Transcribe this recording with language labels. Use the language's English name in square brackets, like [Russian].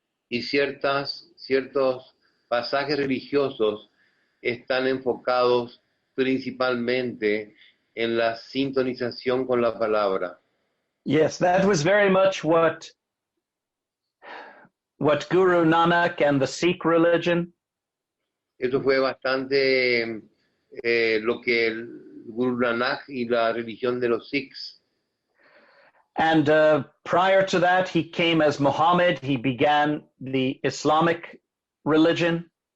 [Spanish] Y ciertos pasajes religiosos están enfocados principalmente en la sintonización con la palabra. [English] Yes, that was very much what Guru Nanak and the Sikh religion, [Spanish] Eso fue bastante lo que el Guru Nanak y la religión de los Sikhs. [English] and prior to that, he came as Muhammad. He began the Islamic religion.